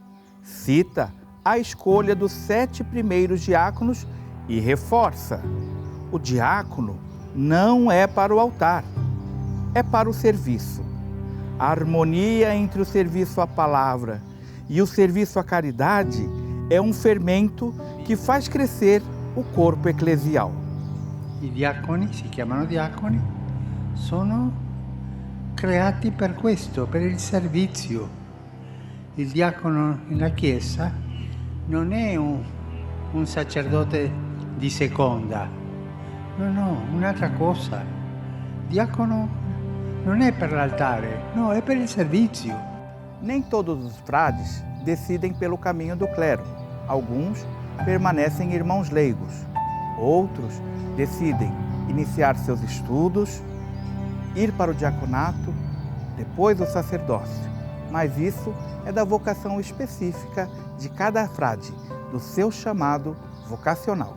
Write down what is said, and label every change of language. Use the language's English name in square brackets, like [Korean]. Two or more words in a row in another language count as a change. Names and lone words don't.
[Portuguese] Cita a escolha dos 7 primeiros diáconos e reforça: o diácono não é para o altar, é para o serviço. A harmonia entre o serviço à palavra e o serviço à caridade é um fermento que faz crescer o corpo eclesial. [Italian] I diaconi, si chiamano diaconi, sono creati per questo, per il servizio. Il diacono nella Chiesa non è un sacerdote di seconda, no, un'altra cosa. Diacono non è per l'altare, no, è per il servizio. [Portuguese] Nem todos os frades decidem pelo caminho do clero. Alguns permanecem irmãos leigos. Outros decidem iniciar seus estudos, ir para o diaconato, depois o sacerdócio. Mas isso é da vocação específica de cada frade, do seu chamado vocacional.